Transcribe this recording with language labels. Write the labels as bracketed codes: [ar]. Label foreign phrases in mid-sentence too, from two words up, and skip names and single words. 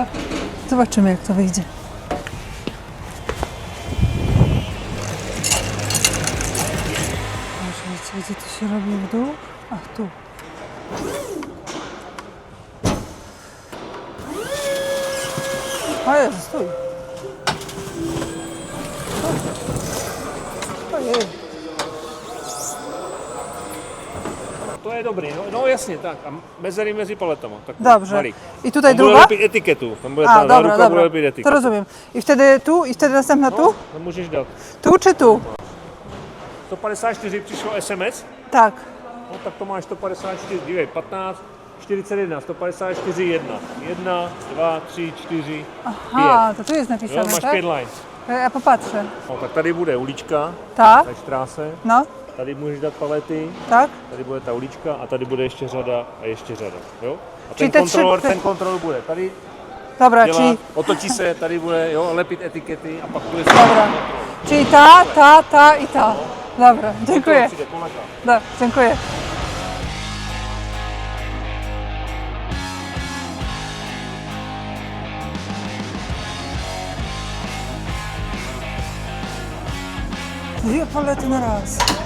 [pl] Zobaczymy, jak to wyjdzie. Może gdzie to się robi w dół? Ach, tu. O Jezu, stój. Ojej. [cs] To je dobrý, no jasně, tak. A mezery mezi paletama. Tak [pl] Dobrze. [cs] malý. [pl] I tutaj [cs] Tam bude [pl] druga? [cs] lepit etiketu. Tam bude [pl] A, [cs] ta [pl] dobra, [cs] ruka [pl] dobra. [cs] bude lepit [pl] To [cs] etiketu. [pl] rozumiem. I wtedy tu, i wtedy następna tu? [cs] No můžeš dát. [pl] Tu czy tu? [cs] 154 přišlo SMS, Tak. no tak to máš 154, dívej, 15, 41, 154, 1. 1, 2, 3, 4, [pl] Aha, to tu jest [cs] 5. Jo, [pl] napisane, [cs] máš [pl] tak? [en] 5 lines. [pl] Ja popatrzę. [cs] No, tak tady bude ulička, [pl] Tak? [cs] na štráse. No, Tady můžeš dát palety, [pl] tak? [cs] tady bude ta ulička a tady bude ještě řada a ještě řada. Jo? A [pl] Czyli ten te trzy- kontrolor, te- [cs] ten kontrolor bude tady [pl] Dobra, [cs] dělat, [pl] czyli... [cs] otočí se, tady bude jo, lepit etikety a pak bude [pl] Dobra. Czyli ta i ta. Dobra, dziękuję. [cs] Přijde Polaka. [pl] Da, dziękuję. Dwie palety na raz.